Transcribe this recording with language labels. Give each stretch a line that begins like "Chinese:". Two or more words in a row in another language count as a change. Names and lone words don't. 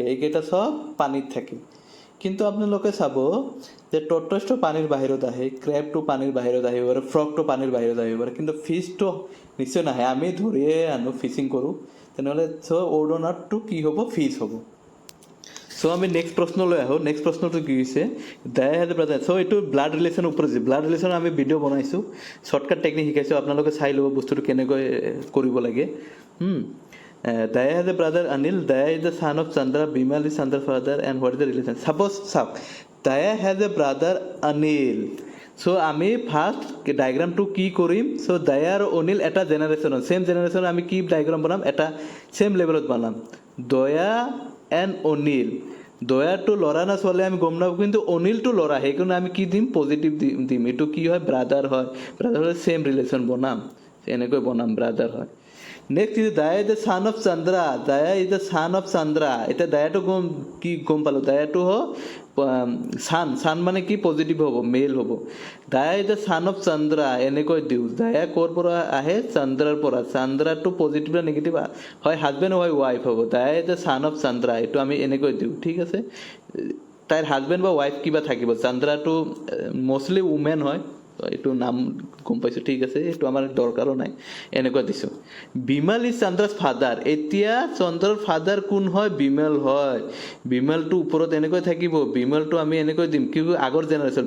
Assamese: থাকে কিন্তু আপোনালোকে চাব যে টৰ্টইজটো পানীৰ বাহিৰত আহে ক্ৰেবটো পানীৰ বাহিৰত আহিব পাৰে ফ্ৰগটো পানীৰ বাহিৰত আহিব পাৰে কিন্তু ফিছটো নিশ্চয় নাহে আমি ধৰিয়ে আনো ফিচিং কৰোঁ তেনেহ'লে
English: so odd one outটো
Assamese: কি হ'ব ফিছ হ'ব চ' আমি নেক্সট প্ৰশ্নলৈ আহোঁ নেক্সট প্ৰশ্নটো কি হৈছে
English: Daya has brother
Assamese: চ' এইটো
English: blood relationৰ
Assamese: ওপৰত
English: blood relationৰ
Assamese: আমি ভিডিঅ' বনাইছোঁ
English: shortcut technique
Assamese: শিকাইছোঁ আপোনালোকে চাই ল'ব বস্তুটো কেনেকৈ কৰিব লাগে
English: Daya has a brother Anil. Daya is the son of Chandra. Bimal is Chandra's father. And what is the relation? Suppose, Daya has a brother Anil. So,
Assamese: আমি
English: first diagramটো
Assamese: কি কৰিম সো দয়া আৰু অনিল এটা জেনাৰেশ্যন
English: same generation
Assamese: আমি কি ডায়াগ্রাম বনাম এটা
English: same levelত
Assamese: বনাম দয়া এণ্ড অনিল দয়াটো ল'ৰা না ছোৱালী আমি গম নাপাওঁ কিন্তু অনিলটো ল'ৰা সেইকাৰণে আমি কি দিম পজিটিভ দিম এইটো কি হয় ব্ৰাদাৰ হয়
English: same relation
Assamese: বনাম এনেকৈ বনাম ব্ৰাদাৰ হয়
English: next is Daya is the son of Chandra
Assamese: এতিয়া দায়াটো গম পালোঁ দায়াটো হয় সান মানে কি পজিটিভ হ'ব মেল হ'ব
English: Daya is the son of Chandra
Assamese: এনেকৈ দিওঁ দায়া ক'ৰ পৰা আহে চন্দ্ৰাৰ পৰা চন্দ্ৰাটো পজিটিভ বা নেগেটিভ হয় হাজবেণ্ড হয় ৱাইফ হ'ব
English: Daya is the son of Chandra
Assamese: এইটো আমি এনেকৈ দিওঁ ঠিক আছে তাইৰ হাজবেণ্ড বা ৱাইফ কিবা থাকিব চন্দ্ৰাটো মষ্টলি উমেন হয় এইটো নাম গম পাইছোঁ ঠিক আছে এইটো আমাৰ দৰকাৰো নাই এনেকুৱা দিছোঁ
English: Bimal is Chandra's father
Assamese: এতিয়া চন্দ্ৰৰ ফাদাৰ কোন হয় বিমল হয় বিমলটো ওপৰত এনেকৈ থাকিব বিমলটো আমি এনেকৈ দিম কি আগৰ জেনেৰেশ্যন